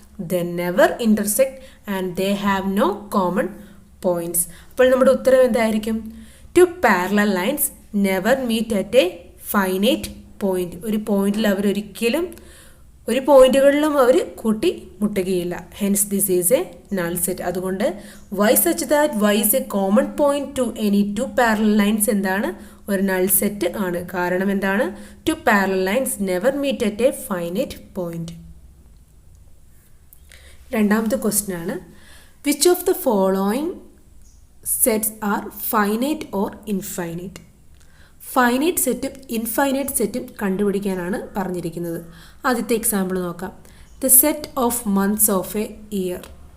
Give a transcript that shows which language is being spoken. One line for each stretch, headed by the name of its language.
English: They never intersect and they have no common points.
Malayalam: അപ്പോൾ നമ്മുടെ ഉത്തരം എന്തായിരിക്കും?
English: 2 parallel lines never meet at a finite point.
Malayalam: ഒരു പോയിന്റിൽ അവരൊരിക്കലും ഒരു പോയിന്റുകളിലും അവർ കൂട്ടി മുട്ടുകയില്ല.
English: Hence this is a null set. അതുകൊണ്ട് y such that y is a common point to any 2 parallel lines എന്താണ്?
Malayalam: ഒരു നൾ സെറ്റ് ആണ്. കാരണം എന്താണ്?
English: 2 parallel lines never meet at a finite point.
Malayalam: രണ്ടാമത്തെ ക്വസ്റ്റ്യൻ ആണ്.
English: Which of the following sets are finite or infinite?
Malayalam: Finite സെറ്റും infinite സെറ്റും കണ്ടുപിടിക്കാനാണ് പറഞ്ഞിരിക്കുന്നത്. ആദ്യത്തെ എക്സാമ്പിൾ നോക്കാം.
English: The set of months of a year.